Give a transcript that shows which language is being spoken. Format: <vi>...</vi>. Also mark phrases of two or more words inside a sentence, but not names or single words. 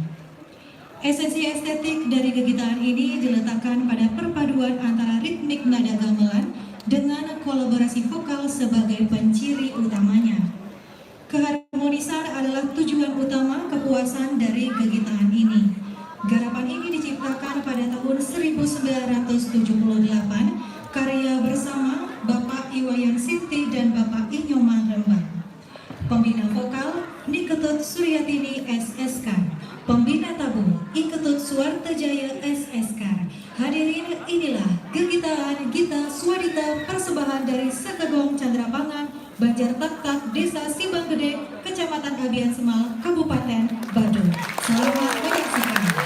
<id>Esensi estetik dari kegitaan ini diletakkan pada perpaduan antara ritmik nada gamelan dengan kolaborasi vokal sebagai penciri utamanya. Keharmonisan adalah tujuan utama kepuasan dari kegitaan ini. Garapan ini diciptakan pada tahun 1978 karya bersama Bapak Iwayan Sinti dan Bapak Inyoman Rembang. Pembina vokal Niketut Suryatini SSK, pembina tabung Iketut Suartejaya SSK. Hadirin, inilah Gegitaan Gita Swadita persembahan dari Sekegong Candrapangan, Banjar Tak, Desa Simbang Gede, Kecamatan Abian Semal, Kabupaten Badung. Selamat menyaksikan.</id>